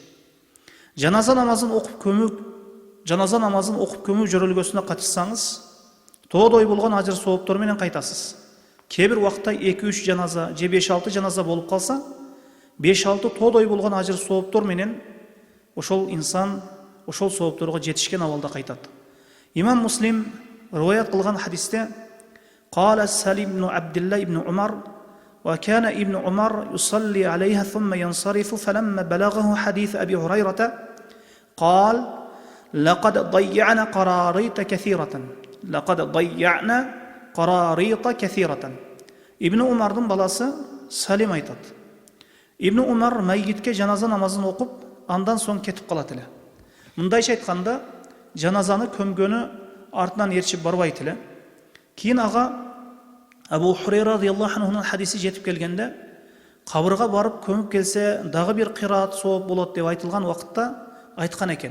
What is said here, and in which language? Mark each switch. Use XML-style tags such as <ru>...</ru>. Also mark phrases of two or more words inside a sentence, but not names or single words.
<ky>Жаназа намазын окуп көмүү жөрөлгөсүнө катышсаңыз, тоодой болгон ажыр сооптор менен кайтасыз. Кээ бир убакта 2-3 жаназа же 5-6 жаназа болуп калса, 5-6 тоодой болгон ажыр сооптор менен ошол инсан ошол соопторго жетишкен абалда кайтат. Имам Муслим риwayat кылган хадисте</ky> <ar>قال سالم بن عبد الله بن عمر وكان ابن عمر يصلي عليها ثم ينصرف فلما بلغه حديث أبي هريرة قال لقد ضيعنا قراريط كثيرة ابن عمرдын</ar> <ky>баласы Салим айтат. Ибн Умар майгитке жаназа намазын окуп, андан соң кетип калат эле. Мындайча айтканда, жаназаны көмгөнү артынан эрчип барбайт эле. Кийин ага Абу Хурайра радиаллаху анхунун хадиси жетип келгенде, кабырга барып көмүп келсе, дагы бир кыраат сооп болот деп айтылган убакытта айткан экен.</ky>